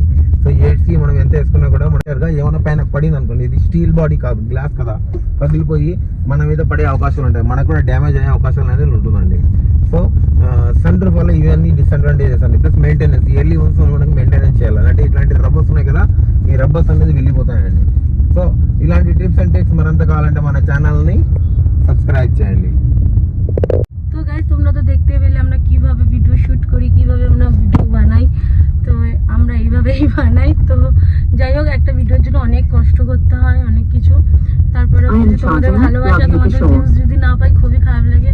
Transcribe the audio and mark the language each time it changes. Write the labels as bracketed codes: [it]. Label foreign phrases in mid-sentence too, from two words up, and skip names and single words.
[te] సో ఏసీ మనం ఎంత వేసుకున్నా కూడా మన ఏమైనా పైన పడింది అనుకోండి, ఇది [en] steel body [te] కాదు, గ్లాస్ కదా, పగిలిపోయి మన మీద పడే అవకాశాలు ఉంటాయి, మనకు కూడా డ్యామేజ్ అయ్యే అవకాశాలు అనేది ఉంటుందండి. సో [en] sun roof [te] వల్ల ఇవన్నీ డిసడ్వాంటేజెస్ అండి. ప్లస్ మెయింటెనెన్స్, [en] yearly once [te] మనకి మెయింటెనెన్స్ చేయాలి. అంటే ఇట్లాంటి రబ్బర్స్ ఉన్నాయి కదా, ఈ రబ్బర్స్ అనేది వెళ్ళిపోతాయండి. సో ఇలాంటి [en] tips and tricks [te] మరింత కావాలంటే మన ఛానల్ని సబ్స్క్రైబ్ చేయండి. [bn] তো গাইস তোমরা তো দেখতে পেলে আমরা কিভাবে ভিডিও শুট করি, কিভাবে আমরা ভিডিও বানাই। তো আমরা এইভাবেই বানাই। তো যাই হোক, একটা ভিডিওর অনেক কষ্ট করতে হয়, অনেক কিছু। তারপরে যদি তোমাদের ভালোবাসা, তোমাদের ভিউজ যদি না পাই খুবই খারাপ লাগে।